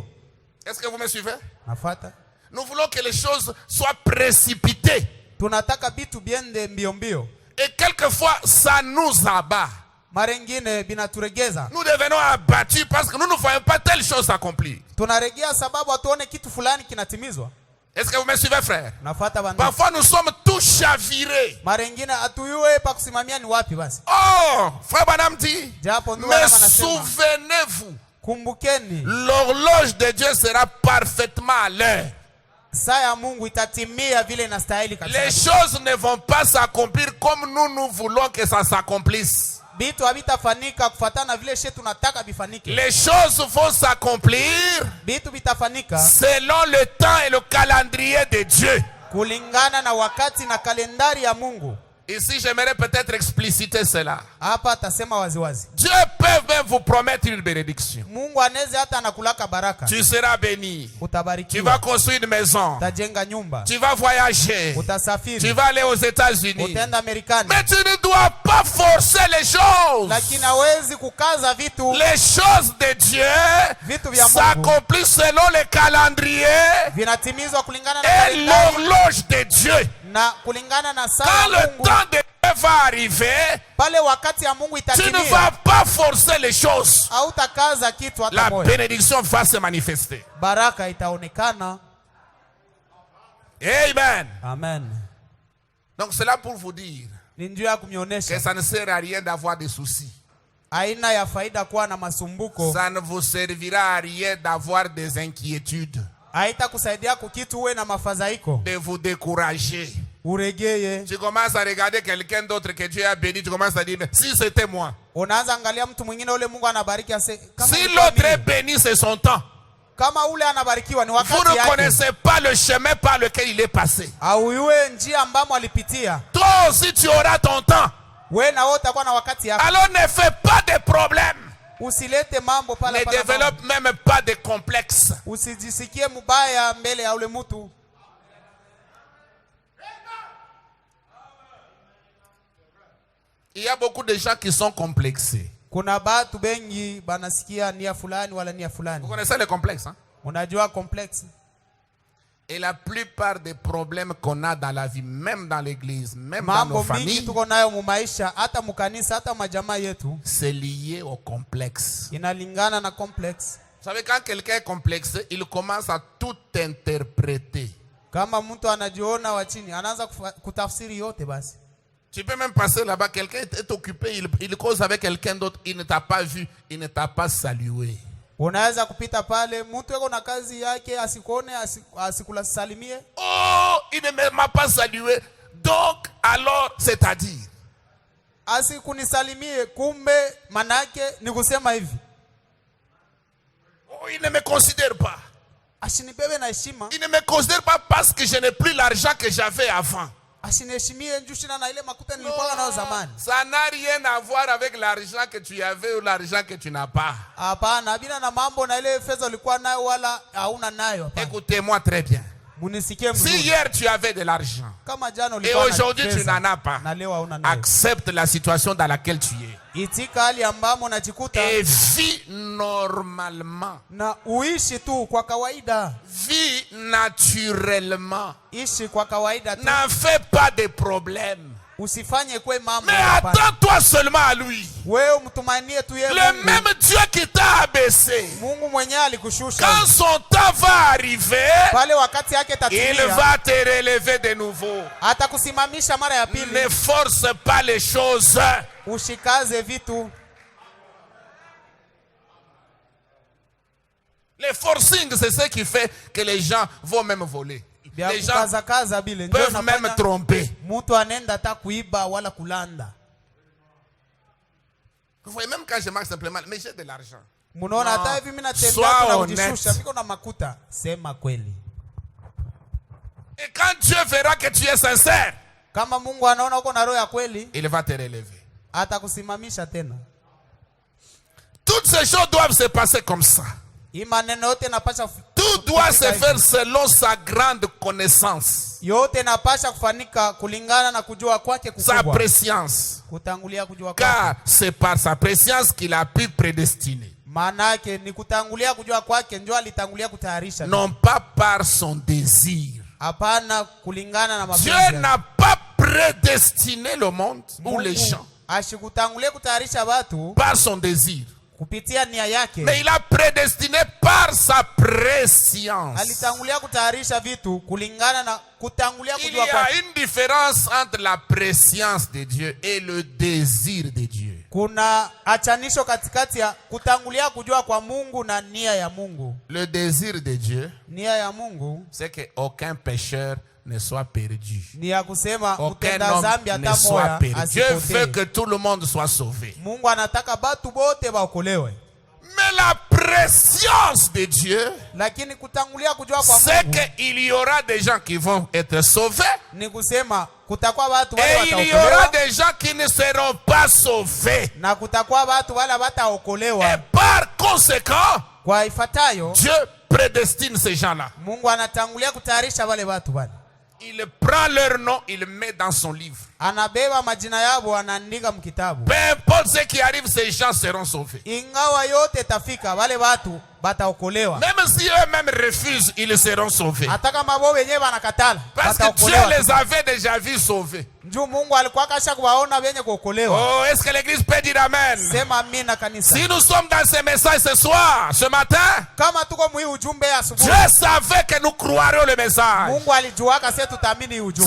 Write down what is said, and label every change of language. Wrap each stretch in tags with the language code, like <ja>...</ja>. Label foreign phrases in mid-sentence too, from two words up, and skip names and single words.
<fr>Est-ce que vous me suivez?</fr> <sw>Nafuata.</sw> <fr>Nous voulons que les choses soient précipitées.</fr> <sw>Tunataka vitu biende mbio mbio.</sw> <fr>Et quelquefois, ça nous abat.</fr> <sw>Mara nyingine binaturegeza.</sw> <fr>Nous devenons abattus parce que nous ne voyons pas telle chose s'accomplir.</fr> <sw>Tunaregea sababu hatuone kitu fulani kinatimizwa.</sw> <fr>Est-ce que vous me suivez, frère?</fr> <sw>Nafuata bandu.</sw> <fr>Parfois, nous sommes tous chavirés.</fr> <sw>Mara nyingine atuyue pa kusimamia ni wapi basi.</sw> <fr>Oh, frère Branham dit,</fr> <sw>Japo ndugu</sw> <fr>mais</fr> <sw>anasema.</sw> <fr>souvenez-vous,</fr> <sw>Kumbukeni.</sw> <fr>l'horloge de Dieu sera parfaitement à l'heure.</fr> <sw>Saa ya Mungu itatimia vile inastahili kabisa.</sw> <fr>Les choses ne vont pas s'accomplir comme nous voulons que ça s'accomplisse.</fr> <sw>Bitu habitafanika kufatana vile shetu tunataka bifanike.</sw> <fr>Les choses vont s'accomplir</fr> <sw>Bitu bitafanika</sw> <fr>selon le temps et le calendrier de Dieu.</fr> <sw>kulingana na wakati na kalendari ya Mungu.</sw> <fr>Ici, j'aimerais peut-être expliciter cela.</fr> <sw>Hapa atasema waziwazi.</sw> <fr>Dieu peut même vous promettre une bénédiction.</fr> <sw>Mungu anaweza hata anakulaka baraka.</sw> <fr>Tu seras béni. Tu</fr> <sw>Utabarikiwa.</sw> <fr>vas construire une maison.</fr> <sw>Utajenga nyumba.</sw> <fr>Tu vas voyager.</fr> <sw>Utasafiri.</sw> <fr>Tu vas aller aux États-Unis.</fr> <sw>Utaenda Marekani.</sw> <fr>Mais tu ne dois pas forcer les choses.</fr> <sw>Lakini hawezi kukaza vitu.</sw> <fr>Les choses de Dieu</fr> <sw>Vitu vya Mungu</sw> <fr>s'accomplissent selon le calendrier</fr> <sw>vinatimizwa kulingana na</sw> <fr>et</fr> <sw>kalendari</sw> <fr>l'horloge de Dieu.</fr> <sw>na kulingana na saa</sw> <fr>Quand</fr> <sw>ya</sw> <fr>le</fr> <sw>Mungu.</sw> <fr>temps de Dieu va arriver,</fr> <sw>Pale wakati ya Mungu</sw> <fr>tu ne</fr> <sw>itatimia.</sw> <fr>vas pas forcer les choses.</fr> <sw>Hautakaza kitu hata</sw> <fr>La</fr> <sw>moja.</sw> <fr>bénédiction va se manifester.</fr> <sw>Baraka itaonekana.</sw> <fr>Amen.</fr> <sw>Amen.</sw> <fr>Donc c'est là pour vous dire</fr> <sw>Ni njia ya</sw> <fr>que</fr> <sw>kumionesha</sw> <fr>ça ne sert à rien d'avoir des soucis.</fr> <sw>aina ya faida kuwa na masumbuko.</sw> <fr>Ça ne vous servira à rien d'avoir des inquiétudes,</fr> <sw>Haitakusaidia kukitu uwe na mafadhaiko.</sw> <fr>de vous décourager.</fr> <sw>Uregeye.</sw> <fr>Tu commences à regarder quelqu'un d'autre que Dieu a béni, tu commences à dire, si c'était moi.</fr> <sw>Unaanza angalia mtu mwingine ule Mungu anabariki ase kama</sw> <fr>Si</fr> <sw>nilikuwa</sw> <fr>l'autre est</fr> <sw>mimi.</sw> <fr>béni, c'est son temps.</fr> <sw>Kama ule anabarikiwa ni</sw> <fr>Vous</fr> <sw>wakati</sw> <fr>ne</fr> <sw>yake.</sw> <fr>connaissez pas le chemin par lequel il est passé.</fr> <sw>Auyue njia ambamo alipitia.</sw> <fr>Toi aussi tu auras ton temps.</fr> <sw>Wewe na wote utakuwa na wakati yako.</sw> <fr>Alors ne fais pas de problème.</fr> <sw>Usilete mambo pala</sw> <fr>Ne</fr> <sw>pala.</sw> <fr>développe même pas de complexe.</fr> <sw>Usijisikie mbaya mbele ya ule mtu.</sw> <fr>Il y a beaucoup de gens qui sont complexés.</fr> <sw>Kuna batu bengi banasikia nia fulani wala nia</sw> <fr>Vous</fr> <sw>fulani.</sw> <fr>connaissez les complexes, hein?</fr> <sw>Unajua complex.</sw> <fr>Et la plupart des problèmes qu'on a dans la vie, même dans l'église, même dans nos</fr> <sw>Mambo mingi</sw> <fr>familles,</fr> <sw>tuko nayo mu maisha, hata mu kanisa, hata majamaa yetu,</sw> <fr>c'est lié au complexe.</fr> <sw>inalingana na complex.</sw> <fr>Vous savez, quand quelqu'un est complexé, il commence à tout interpréter.</fr> <sw>Kama mtu anajiona wa chini, anaanza kutafsiri yote basi.</sw> <fr>Tu peux même passer là-bas, quelqu'un est occupé, il cause avec quelqu'un d'autre, il ne t'a pas vu, il ne t'a pas salué.</fr> <sw>Unaweza kupita pale, mtu yuko na kazi yake, asikone, asikulasalimie.</sw> <fr>Oh, il ne m'a pas salué. Donc, alors, c'est-à-dire,</fr> <sw>Asikunisalimie, kumbe manake ni kusema hivi.</sw> <fr>oh, il ne me considère pas.</fr> <sw>Ashinibebe na heshima.</sw> <fr>Il ne me considère pas parce que je n'ai plus l'argent que j'avais avant.</fr> <sw>Asiniheshimie njushina na ile makuta nilikuwa nayo zamani.</sw> <fr>Ça n'a rien à voir avec l'argent que tu avais ou l'argent que tu n'as pas.</fr> <sw>Hapana, bila na mambo na ile fedha ulikuwa nayo wala hauna nayo. Hapana.</sw> <fr>Écoutez-moi très bien.</fr> <sw>Munisikie</sw> <fr>Si</fr> <sw>mzuri.</sw> <fr>hier tu avais de l'argent</fr> <sw>Kama jana</sw> <fr>et</fr> <sw>ulikuwa na</sw> <fr>aujourd'hui tu</fr> <sw>fedha,</sw> <fr>n'en as pas,</fr> <sw>na leo hauna nayo.</sw> <fr>accepte la situation dans laquelle tu es</fr> <sw>Itika hali ambamo unajikuta</sw> <fr>et vis normalement.</fr> <sw>na uishi tu kwa kawaida.</sw> <fr>Vis naturellement.</fr> <sw>Ishi kwa kawaida tu.</sw> <fr>N'en fais pas de problème.</fr> <sw>Usifanye kwe mambo.</sw> <fr>Mais</fr> <sw>hapana.</sw> <fr>attends-toi seulement à lui.</fr> <sw>Wewe mtumainie tu yeye</sw> <fr>Le</fr> <sw>Mungu.</sw> <fr>même Dieu qui t'a abaissé,</fr> <sw>Mungu mwenyewe alikushusha.</sw> <fr>quand son temps va arriver,</fr> <sw>Pale wakati yake</sw> <fr>il</fr> <sw>tatimia,</sw> <fr>va te relever de nouveau.</fr> <sw>atakusimamisha mara ya pili.</sw> <fr>Ne force pas les choses.</fr> <sw>Ushikaze vitu.</sw> <fr>Les forcing, c'est ce qui fait que les gens vont même voler.</fr> <sw>Bia</sw> <fr>Les gens</fr> <sw>kukaza bile ndio</sw> <fr>peuvent même</fr> <sw>nafanya</sw> <fr>tromper.</fr> <sw>mtu anenda hata kuiba wala kulanda.</sw> <fr>Vous voyez, même quand je marche simplement, mais j'ai de l'argent.</fr> <sw>Munaona</sw> <fr>Non.</fr> <sw>hata hivi mimi natembea</sw> <fr>Sois</fr> <sw>tu na</sw> <fr>honnête.</fr> <sw>kujishusha, niko na makuta. Sema kweli.</sw> <fr>Et quand Dieu verra que tu es sincère,</fr> <sw>Kama Mungu anaona uko na roho ya kweli,</sw> <fr>il va te relever.</fr> <sw>atakusimamisha tena.</sw> <fr>Toutes ces choses doivent se passer comme ça.</fr> <sw>Hii maneno yote napasha</sw> <fr>Tout doit se faire selon sa grande connaissance,</fr> <sw>yote napasha kufanika kulingana na kujua kwake</sw> <fr>sa</fr> <sw>kukubwa.</sw> <fr>préscience.</fr> <sw>Kutangulia kujua kwake.</sw> <fr>Car c'est par sa préscience qu'il a pu prédestiner.</fr> <sw>Maana yake ni kutangulia kujua kwake ndio alitangulia kutayarisha.</sw> <fr>Non pas par son désir.</fr> <sw>Hapana kulingana na mapenzi</sw> <fr>Dieu</fr> <sw>yake.</sw> <fr>n'a pas prédestiné le monde ou les gens</fr> <sw>ashikutangulia kutayarisha watu</sw> <fr>par son désir.</fr> <sw>kupitia nia yake.</sw> <fr>Mais il a prédestiné par sa préscience.</fr> <sw>Alitangulia kutayarisha vitu kulingana na kutangulia</sw> <fr>Il y</fr> <sw>kujua kwake.</sw> <fr>a une différence entre la préscience de Dieu et le désir de Dieu.</fr> <sw>Kuna achanisho katikati ya kutangulia kujua kwa Mungu na nia ya Mungu.</sw> <fr>Le désir de Dieu,</fr> <sw>Nia ya Mungu</sw> <fr>c'est qu'aucun pécheur ne soit perdu.</fr> <sw>ni ya kusema</sw> <fr>Aucun</fr> <sw>mtenda</sw> <fr>homme</fr> <sw>dhambi</sw> <fr>ne</fr> <sw>hata</sw> <fr>soit</fr> <sw>moja</sw> <fr>perdu. Dieu veut</fr> <sw>asipotee.</sw> <fr>que tout le monde soit sauvé.</fr> <sw>Mungu anataka batu bote baokolewe.</sw> <fr>Mais la préscience de Dieu,</fr> <sw>Lakini kutangulia kujua kwa</sw> <fr>c'est</fr> <sw>Mungu</sw> <fr>qu'il y aura des gens qui vont être sauvés</fr> <sw>ni kusema kutakuwa watu wale</sw> <fr>et il y aura</fr> <sw>wataokolewa</sw> <fr>des gens qui ne seront pas sauvés.</fr> <sw>na kutakuwa watu wale</sw> <fr>Et</fr> <sw>wataokolewa.</sw> <fr>par conséquent,</fr> <sw>Kwa ifatayo</sw> <fr>Dieu prédestine ces gens-là.</fr> <sw>Mungu anatangulia kutayarisha wale watu wale.</sw> <fr>Il prend leur nom, il le met dans son livre.</fr> <sw>Anabeba majina yao anaandika mkitabu.</sw> <fr>Peu importe ce qui arrive, ces gens seront sauvés.</fr> <sw>Ingawa yote tafika wale watu bataokolewa.</sw> <fr>Même si eux-mêmes refusent, ils seront sauvés.</fr> <sw>Hata kama wao wenyewe wanakatala</sw> <fr>Parce que Dieu</fr> <sw>bataokolewa.</sw> <fr>les avait déjà vus sauvés.</fr> <sw>Njoo Mungu alikuwa kasha kuwaona wenye kuokolewa.</sw> <fr>Oh, est-ce que l'église peut dire amen?</fr> <sw>Sema amina kanisa.</sw> <fr>Si nous sommes dans ce message ce soir, ce matin,</fr> <sw>Kama tuko mwi ujumbe asubuhi.</sw> <fr>Dieu savait que nous croirions le message.</fr> <sw>Mungu alijuaka sisi tutaamini ujumbe.</sw>